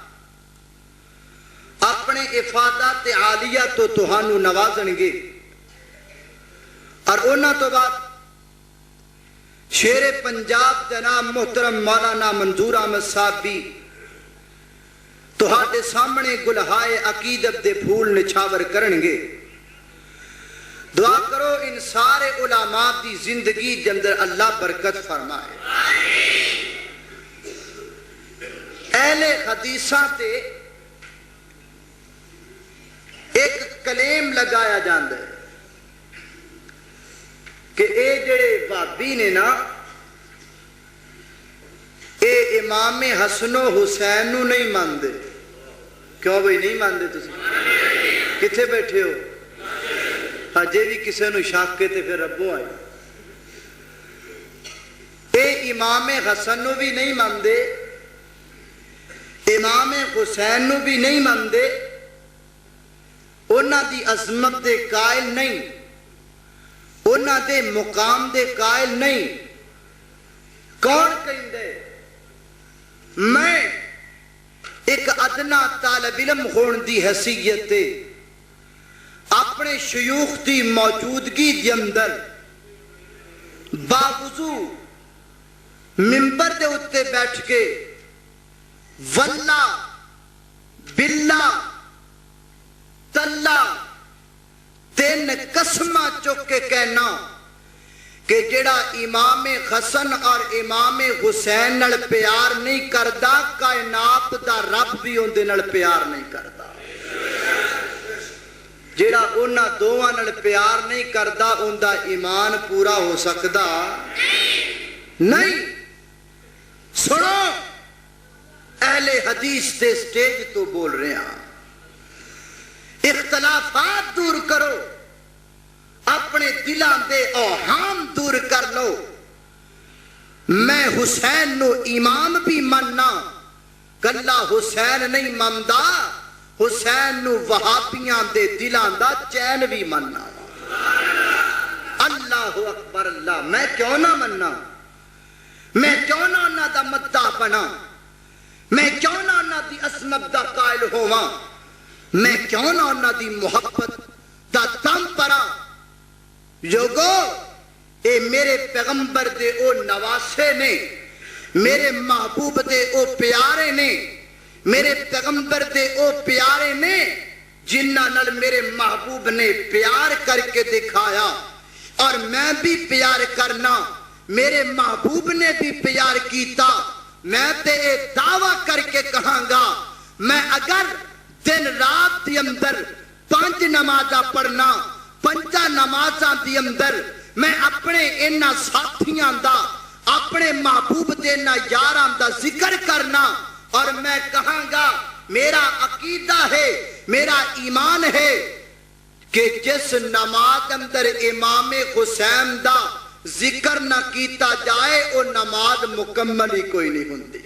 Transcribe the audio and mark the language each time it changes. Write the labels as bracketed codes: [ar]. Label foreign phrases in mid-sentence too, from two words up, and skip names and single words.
[pa] اپنے افادات عالیہ تو تہانو نوازن گے اور انہاں تو بعد شیر پنجاب جناب محترم مولانا منظور احمد صاحب بھی تہاڈے سامنے گلہائے عقیدت دے پھول نچھاور کرنگے. دعا کرو ان سارے علماء دی زندگی دے اندر اللہ برکت فرمائے. اہل حدیثاں تے ایک کلیم لگایا جاندہ ہے کہ اے جڑے وابی نے نا اے امام حسن و حسین نو نہیں ماندے. کیوں بھئی نہیں ماندے تسی؟ کتھے بیٹھے ہو؟ جے بھی کسے نو شاک کے تے پھر ربو آئے. اے امام حسن نو بھی نہیں ماندے, امام حسین نو بھی نہیں ماندے, انہاں دی عظمت دے قائل نہیں, انہاں دے مقام دے قائل نہیں. کون کہیں دے؟ میں ایک ادنا طالب علم ہون دی حیثیت تے اپنے شیوخ دی موجودگی دی اندر باوضو منبر دے اتے بیٹھ کے [ar] واللہ باللہ تاللہ [pa] تین قسمہ چک کے کہنا کہ جڑا امام حسن اور امام حسین نال پیار نہیں کردا کائنات دا رب بھی ان دے نال پیار نہیں کردا. جڑا انہاں دوواں نال پیار نہیں کردا ان دا ایمان پورا ہو سکدا نہیں. سنو اہل حدیث دے سٹیج تو بول رہے ہیں, اختلافات دور کرو, اپنے دلان دے اوہام دور کر لو. میں حسین نو امام بھی مننا, کلا حسین نہیں مندا, حسین نو وہابیاں دے دلان دا چین بھی مننا. اللہ اکبر اللہ. میں کیوں نہ مننا, میں کیوں نہ انہاں دا مداح بنا, میں کیوں نہ انہاں دی عظمت دا قائل ہوواں, میں کیوں نہ انہاں دی محبت دا دم پرا. لوگو اے میرے پیغمبر دے او نواسے نے, میرے محبوب دے او پیارے نے, میرے پیغمبر دے او پیارے نے جنہاں نال میرے محبوب نے پیار کر کے دکھایا, اور میں بھی پیار کرنا, میرے محبوب نے بھی پیار کیتا. میں تے اے دعویٰ کر کے کہاں گا, میں اگر دن رات دی اندر 5 نمازاں پڑھنا, 5 نمازاں دی اندر میں اپنے انہاں ساتھیاں دا, اپنے محبوب دے انہاں یاراں دا ذکر کرنا, اور میں کہاں گا میرا عقیدہ ہے, میرا ایمان ہے کہ جس نماز اندر امام حسین دا ذکر نہ کیتا جائے وہ نماز مکمل ہی کوئی نہیں ہوندی.